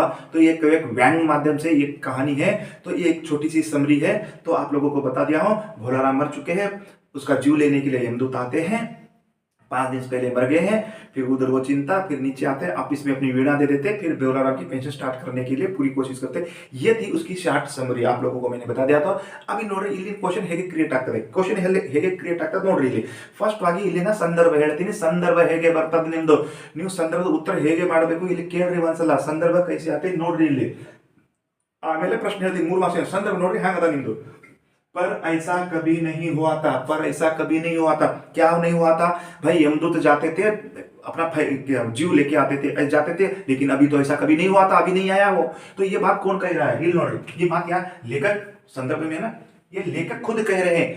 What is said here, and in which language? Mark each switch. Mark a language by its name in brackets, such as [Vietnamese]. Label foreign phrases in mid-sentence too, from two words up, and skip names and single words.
[Hindi] तो ये एक व्यंग माध्यम से ये कहानी है, तो ये एक छोटी सी समरी है, तो आप लोगों को बता दिया हूं। भोलाराम मर चुके हैं, उसका जीव लेने के लिए यमदूत आते हैं, 5 दिन पहले मर गए हैं। फिर उधर वो चिंता, फिर नीचे आते हैं, ऑफिस में अपनी वीणा दे देते, फिर भोलाराम की पेंशन स्टार्ट करने के लिए पूरी कोशिश करते। ये थी उसकी शार्ट समरी, आप लोगों को मैंने बता दिया था। [Kannada] अभी ನೋಡ್ರಿ ಇಲ್ಲಿ ಕ್ವಶನ್ ಹೇಗೆ ಕ್ರಿಯೇಟ್ ಆಗ್ತದೆ, ಕ್ವಶನ್ ಹೇಗೆ ಕ್ರಿಯೇಟ್ ಆಗ್ತದೆ ನೋಡ್ರಿ। ಇಲ್ಲಿ ಫಸ್ಟ್ ಆಗಿ ಇಲ್ಲಿನ ಸಂದರ್ಭ ಹೇಳ್ತೀನಿ, ಸಂದರ್ಭ ಹೇಗೆ ಬರ್ತದೆ ನಿಮ್ದು, ನೀವು ಸಂದರ್ಭದ ಉತ್ತರ ಹೇಗೆ ಮಾಡಬೇಕು ಇಲ್ಲಿ ಕೇಳ್ರಿ ಒಂದ್ಸಲ, ಸಂದರ್ಭ [Hindi] कैसे आते [Kannada] ನೋಡ್ರಿ ಇಲ್ಲಿ। ಆಮೇಲೆ ಪ್ರಶ್ನೆ ಹೇಳ್ತೀನಿ 3 ಮಾರ್ಕ್ಸ್ ಸಂದರ್ಭ ನೋಡ್ರಿ ಹ್ಯಾಂಗದ ನಿಮ್ದು। [Hindi] पर ऐसा कभी नहीं हुआ था, पर ऐसा कभी नहीं हुआ था। क्या नहीं हुआ था भाई, यमदूत जाते थे अपना जीव लेके आते थे जाते थे, लेकिन अभी तो ऐसा कभी नहीं हुआ था, अभी नहीं आया वो। तो ये बात कौन कह रहा है, ये बात क्या लेखक संदर्भ में ना, ये लेखक खुद कह रहे हैं।